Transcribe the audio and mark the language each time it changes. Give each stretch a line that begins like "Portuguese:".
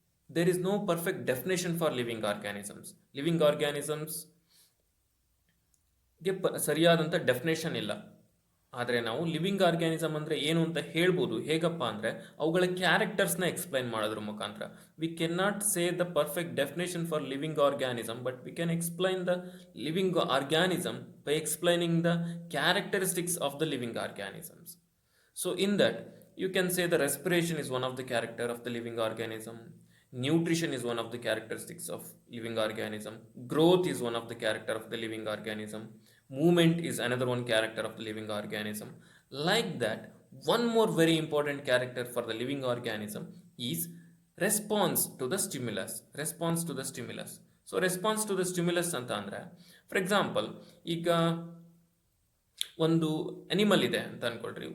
English: there is no perfect definition for living organisms.
Kannada: Living organisms ಗೆ ಸರಿಯಾದಂಥ definition ಇಲ್ಲ. ಆದರೆ ನಾವು ಲಿವಿಂಗ್ ಆರ್ಗ್ಯಾನಿಸಮ್ ಅಂದರೆ ಏನು ಅಂತ ಹೇಳ್ಬೋದು. ಹೇಗಪ್ಪ ಅಂದರೆ ಅವುಗಳ ಕ್ಯಾರೆಕ್ಟರ್ಸ್ನ ಎಕ್ಸ್ಪ್ಲೈನ್ ಮಾಡೋದ್ರ ಮುಖಾಂತರ.
English: We can not say the perfect definition for living organism, but we can explain the living organism by explaining the characteristics of the living organisms. So in that, You can say the respiration is one of the character of the living organism. Nutrition is one of the characteristics of living organism. Growth is one of the character of the living organism. Movement is another one character of the living organism. Like that, one more very important character for the living organism is response to the stimulus. Response to the stimulus. So response to the stimulus
Kannada: ಅಂತ ಅಂದ್ರೆ,
English: for example,
Kannada: ಈಗ ಒಂದು animal ಇದೆ ಅಂತ ಅನ್ಕೊಳ್ರಿ.